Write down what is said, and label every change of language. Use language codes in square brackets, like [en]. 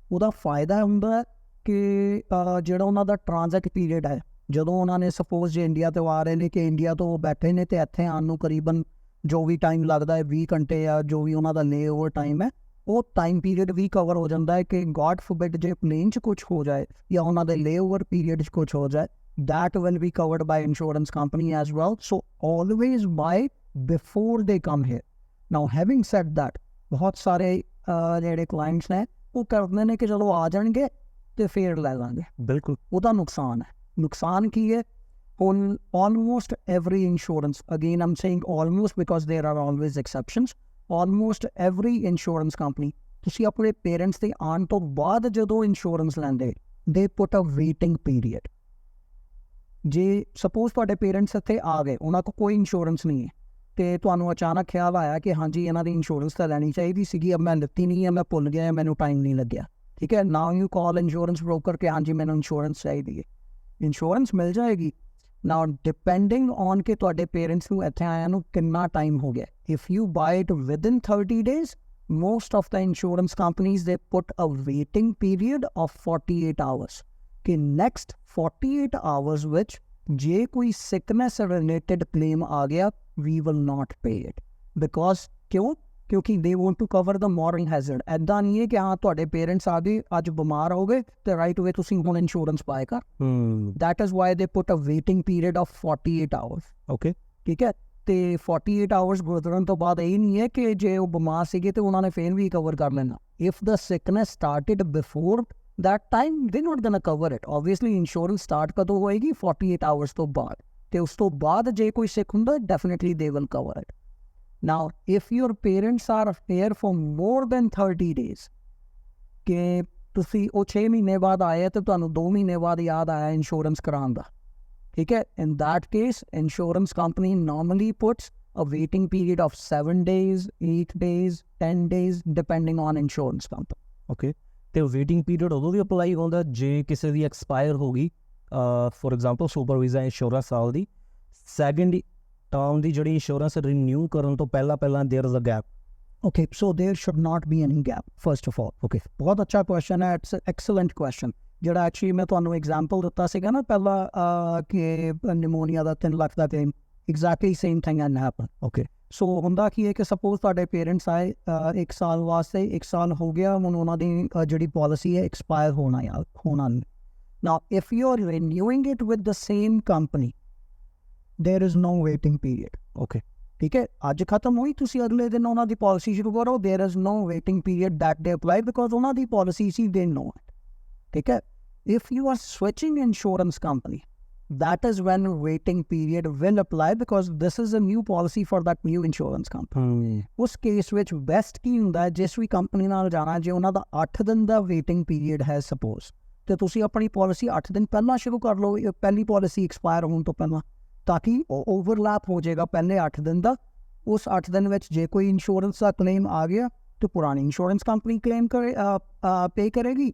[pa] ਉਹਦਾ ਫਾਇਦਾ ਹੁੰਦਾ ਹੈ ਕਿ ਜਿਹੜਾ ਉਹਨਾਂ ਦਾ ਟ੍ਰਾਂਜ਼ਿਟ ਪੀਰੀਅਡ ਹੈ, ਜਦੋਂ ਉਹਨਾਂ ਨੇ ਸਪੋਜ਼ ਜੇ ਇੰਡੀਆ ਤੋਂ ਆ ਰਹੇ ਨੇ ਕਿ ਇੰਡੀਆ ਤੋਂ ਬੈਠੇ ਨੇ ਤੇ ਇੱਥੇ ਆਉਣ ਨੂੰ ਕਰੀਬਨ ਜੋ ਵੀ ਟਾਈਮ ਲੱਗਦਾ ਹੈ 20 ਘੰਟੇ ਜਾਂ ਜੋ ਵੀ ਉਹਨਾਂ ਦਾ ਲੇ ਓਵਰ ਟਾਈਮ ਹੈ, ਉਹ ਟਾਈਮ ਪੀਰੀਅਡ ਵੀ ਕਵਰ ਹੋ ਜਾਂਦਾ ਹੈ ਕਿ [en] God forbid [pa] ਜੇ ਪਲੇਨ 'ਚ ਕੁਝ ਹੋ ਜਾਏ ਜਾਂ ਉਹਨਾਂ ਦੇ ਲੇ ਓਵਰ ਪੀਰੀਅਡ 'ਚ ਕੁਝ ਹੋ ਜਾਏ, [en] that will be covered by insurance company as well. So always buy before they come here. Now having said that, [pa] बहुत सारे ਜਿਹੜੇ clients ਨੇ ਉਹ ਕਰਦੇ ਨੇ ਕਿ ਚਲੋ ਆ ਜਾਣਗੇ ਤੇ ਫੇਰ ਲੈ ਲਾਂਗੇ, ਬਿਲਕੁਲ ਉਹਦਾ ਨੁਕਸਾਨ ਹੈ। ਨੁਕਸਾਨ ਕੀ ਹੈ? [en] On almost every insurance, again I'm saying almost because there are always exceptions, almost every insurance company, [pa] ਤੁਸੀਂ ਆਪਣੇ ਪੇਰੈਂਟਸ ਦੇ ਆਉਣ ਤੋਂ ਬਾਅਦ ਜਦੋਂ ਇੰਸ਼ੋਰੈਂਸ ਲੈਂਦੇ, [en] they put a waiting period। [pa] ਜੇ ਸਪੋਜ਼ ਤੁਹਾਡੇ ਪੇਰੈਂਟਸ ਇੱਥੇ ਆ ਗਏ, ਉਹਨਾਂ ਕੋਲ ਕੋਈ ਇੰਸ਼ੋਰੈਂਸ ਨਹੀਂ ਹੈ ਤੇ ਤੁਹਾਨੂੰ ਅਚਾਨਕ ਖਿਆਲ ਆਇਆ ਕਿ ਹਾਂਜੀ ਇਹਨਾਂ ਦੀ ਇੰਸ਼ੋਰੈਂਸ ਤਾਂ ਲੈਣੀ ਚਾਹੀਦੀ ਸੀਗੀ, ਮੈਂ ਲਿੱਤੀ ਨਹੀਂ ਹੈ, ਮੈਂ ਭੁੱਲ ਗਿਆ, ਮੈਨੂੰ ਟਾਈਮ ਨਹੀਂ ਲੱਗਿਆ, ਠੀਕ ਹੈ। [en] now you call insurance broker [pa] ਕਿ ਹਾਂਜੀ ਮੈਨੂੰ ਇੰਸ਼ੋਰੈਂਸ ਚਾਹੀਦੀ ਹੈ, ਇੰਸ਼ੋਰੈਂਸ ਮਿਲ ਜਾਏਗੀ। [en] now depending on [pa] ਕਿ ਤੁਹਾਡੇ ਪੇਰੈਂਟਸ ਨੂੰ ਇੱਥੇ ਆਇਆ ਨੂੰ ਕਿੰਨਾ ਟਾਈਮ ਹੋ ਗਿਆ, [en] if you buy it within 30 days, most of the insurance companies, they put a waiting period of 48 hours कि next 48 hours which [pa] ਜੇ ਕੋਈ [en] sickness related claim ਆ ਗਿਆ, we will not pay it because [pa] ਕਿਉਂ? ਕਿਉਂਕਿ [en] they want to cover the moral hazard। [pa] ਐਦਾਂ ਨਹੀਂ ਹੈ ਕਿ ਹਾਂ ਤੁਹਾਡੇ ਪੇਰੈਂਟਸ ਆ ਗਏ, ਅੱਜ ਬਿਮਾਰ ਹੋ ਗਏ ਤੇ ਰਾਈਟ ਵੇ ਤੁਸੀਂ ਹੁਣ ਇੰਸ਼ੋਰੈਂਸ ਪਾਏ ਕਰ। [en] that is why they put a waiting period of 48 hours। Okay, [pa] ਠੀਕ ਹੈ। ਤੇ 48 ਆਵਰਸ ਗੁਜ਼ਰਨ ਤੋਂ ਬਾਅਦ ਇਹ ਨਹੀਂ ਹੈ ਕਿ ਜੇ ਉਹ ਬਿਮਾਰ ਸੀਗੇ ਤੇ ਉਹਨਾਂ ਨੇ ਫੇਰ ਵੀ ਕਵਰ ਕਰ ਲੈਣਾ। [en] If the sickness started before that time, they're not gonna cover it। obviously insurance start [pa] ਕਦੋਂ ਹੋਏਗੀ? 48 hours ਤੋਂ ਬਾਅਦ, ਤੇ ਉਸ ਤੋਂ ਬਾਅਦ ਜੇ ਕੋਈ ਸਿੱਖ ਹੁੰਦਾ [en] definitely they will cover it। now if your parents are here for more than 30 days, [pa] ਕਿ ਤੁਸੀਂ ਉਹ 6 ਮਹੀਨੇ ਬਾਅਦ ਆਏ ਤੇ ਤੁਹਾਨੂੰ 2 ਮਹੀਨੇ ਬਾਅਦ ਯਾਦ ਆਇਆ ਇੰਸ਼ੋਰੈਂਸ ਕਰਾਉਣ ਦਾ, ਠੀਕ ਹੈ, [en] in that case insurance company normally puts a waiting period of 7 days, 8 days, 10 days depending on insurance company। Okay. [pa] ਤੇ ਵੇਟਿੰਗ ਪੀਰੀਅਡ ਉਦੋਂ ਵੀ ਅਪਲਾਈ ਹੁੰਦਾ ਜੇ ਕਿਸੇ ਦੀ ਐਕਸਪਾਇਰ ਹੋ ਗਈ, for example super visa insurance ਸਾਲ ਦੀ ਸੈਕਿੰਡ ਟਰਮ ਦੀ ਜਿਹੜੀ ਇੰਸ਼ੋਰੈਂਸ ਰੀਨਿਊ ਕਰਨ ਤੋਂ ਪਹਿਲਾਂ [en] There is a gap. Okay, so there should not be any gap, first of all। Okay, [pa] ਬਹੁਤ ਅੱਛਾ ਕੁਐਸਚਨ ਹੈ, [en] It's excellent question. [pa] ਜਿਹੜਾ ਐਕਚੁਅਲੀ ਮੈਂ ਤੁਹਾਨੂੰ ਐਗਜ਼ਾਮਪਲ ਦਿੱਤਾ ਸੀਗਾ ਨਾ ਪਹਿਲਾਂ ਕਿ pneumonia ਦਾ 3 lakh ਦਾ claim, [en] Exactly same thing and happen. Okay. [pa] ਸੋ ਹੁੰਦਾ ਕੀ ਹੈ ਕਿ ਸਪੋਜ਼ ਤੁਹਾਡੇ ਪੇਰੈਂਟਸ ਆਏ 1 ਸਾਲ ਵਾਸਤੇ, 1 ਸਾਲ ਹੋ ਗਿਆ ਹੁਣ ਉਹਨਾਂ ਦੀ ਜਿਹੜੀ ਪਾਲਿਸੀ ਹੈ ਐਕਸਪਾਇਰ ਹੋਣਾ ਨਹੀਂ। [en] Now if you are renewing it with the same company, there is no waiting period. Okay, [pa] ਠੀਕ ਹੈ, ਅੱਜ ਖਤਮ ਹੋਈ, ਤੁਸੀਂ ਅਗਲੇ ਦਿਨ ਉਹਨਾਂ ਦੀ ਪਾਲਿਸੀ ਸ਼ੁਰੂ ਕਰੋ, [en] there is no waiting period that they apply [pa] ਬਿਕੋਜ਼ ਉਹਨਾਂ ਦੀ ਪਾਲਿਸੀ ਸੀ, ਦੇ ਨੋ ਇਟ। ਠੀਕ ਹੈ, [en] If you are switching insurance company, that is when waiting period will apply because this is a new policy for that new insurance company। [pa] ਉਸ case ਵਿੱਚ best ਕੀ ਹੁੰਦਾ ਹੈ, ਜਿਸ ਵੀ ਕੰਪਨੀ ਨਾਲ ਜਾਣਾ, ਜੇ ਉਹਨਾਂ ਦਾ 8 ਦਿਨ ਦਾ ਵੇਟਿੰਗ ਪੀਰੀਅਡ ਹੈ ਸਪੋਜ਼, ਤੇ ਤੁਸੀਂ ਆਪਣੀ ਪਾਲਿਸੀ 8 ਦਿਨ ਪਹਿਲਾਂ ਸ਼ੁਰੂ ਕਰ ਲਓ, ਪਹਿਲੀ ਪਾਲਿਸੀ ਐਕਸਪਾਇਰ ਹੋਣ ਤੋਂ ਪਹਿਲਾਂ, ਤਾਂ ਕਿ ਓਵਰਲੈਪ ਹੋ ਜਾਏਗਾ ਪਹਿਲੇ 8 ਦਿਨ ਦਾ। ਉਸ 8 ਦਿਨ ਵਿੱਚ ਜੇ ਕੋਈ ਇੰਸ਼ੋਰੈਂਸ ਦਾ ਕਲੇਮ ਆ ਗਿਆ ਤੇ ਪੁਰਾਣੀ ਇੰਸ਼ੋਰੈਂਸ ਕੰਪਨੀ ਕਲੇਮ ਪੇ ਕਰੇਗੀ।